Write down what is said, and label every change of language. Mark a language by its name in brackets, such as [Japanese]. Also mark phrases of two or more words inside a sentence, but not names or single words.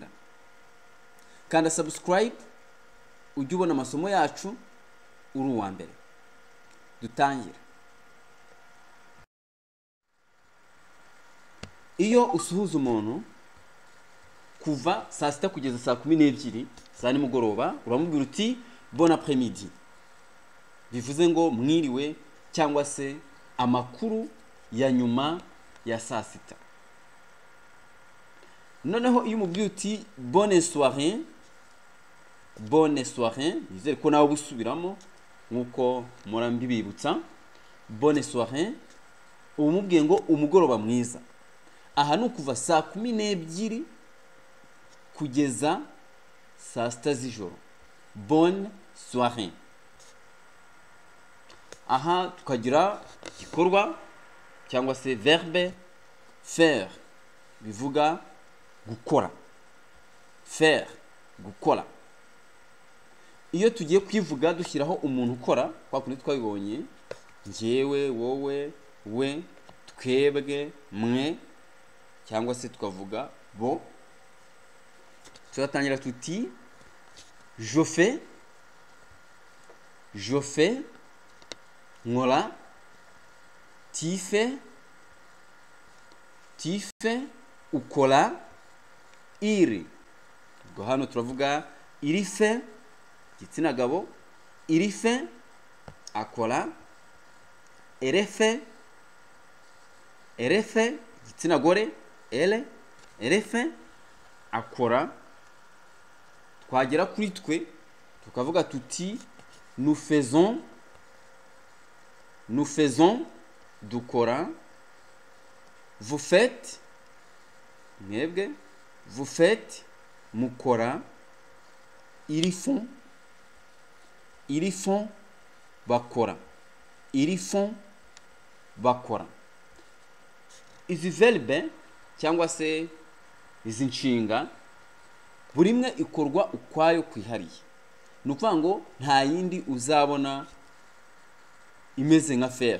[Kinyarwanda] Kanda subscribe ujye ubona amasomo yacu uri uwa mbere. Dutangire. Iyo usuhuza umuntu kuva saa 6 kugeza saa 12 za nimugoroba, uramubwira uti [French] bon après-midi. [Kinyarwanda] Bivuze ngo mwiriwe cyangwa se amakuru ya nyuma ya saa 6. Noneho iyo umubwiye uti [French] bonne soirée, [Kinyarwanda] nizere ko nawe busubiramo nkuko murambibibutsa. [French] Bonne soirée, [Kinyarwanda] umubwiye ngo umugoroba mwiza. Aha ni ukuva saa 12 kugeza saa 6 z'ijoro. [French] Bonne soirée. [Kinyarwanda] Aha tukagira gikorwa cyangwa se [French] verbe faire, [Kinyarwanda] bivuga gukora. Faire, gukora. Iyo tugiye kwivuga dushyiraho umuntu ukora, kwa kundi twabibonye, njyewe, wowe, we, twebwe, mwe, cyangwa se tukavuga bo. [French] Turatangira tuti je fais, nkora, tu fais, [Kinyarwanda] ukora, iri. Ubwo hano turavuga [French] iri fait, [Kinyarwanda] gitsina gabo, [French] iri fait, [Kinyarwanda] akora, [French] elle fait, [Kinyarwanda] gitsina gore, [French] elle fait, [Kinyarwanda] akora. Twagera kuri twe tukavuga tuti [French] nous faisons, [Kinyarwanda] dukora, [French] vous faites, [Kinyarwanda] mwebwe, [French] vous faites, [Kinyarwanda] mukora, [French] ils font, [Kinyarwanda] bakora, bakora. Izi verbe cyangwa se izi nshinga buri imwe ikorwa ukwayo kwihariye. Nukuvuga ngo nta yindi uzabona imeze nka faire.